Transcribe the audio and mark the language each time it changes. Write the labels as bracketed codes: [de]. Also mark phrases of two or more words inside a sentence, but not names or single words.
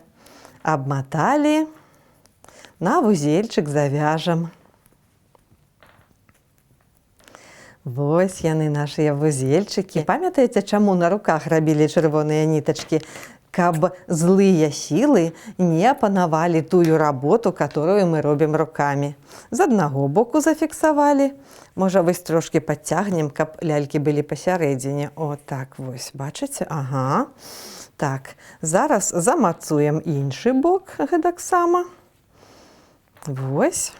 [be] Абматалі. На вузельчык завяжам. Вось яны, нашыя вузельчыкі. Памятаеце, чаму на руках рабілі чырвоныя нітачкі? Каб злыя сілы не апанавалі тую работу, которую мы робім рукамі. З аднаго боку зафіксавалі. Можа, вось трошкі падцягнем, каб лялькі былі пасярэдзіне. О, так, вось, бачыце? Ага. Так, зараз замацуем іншы бок гэтаксама. Вось.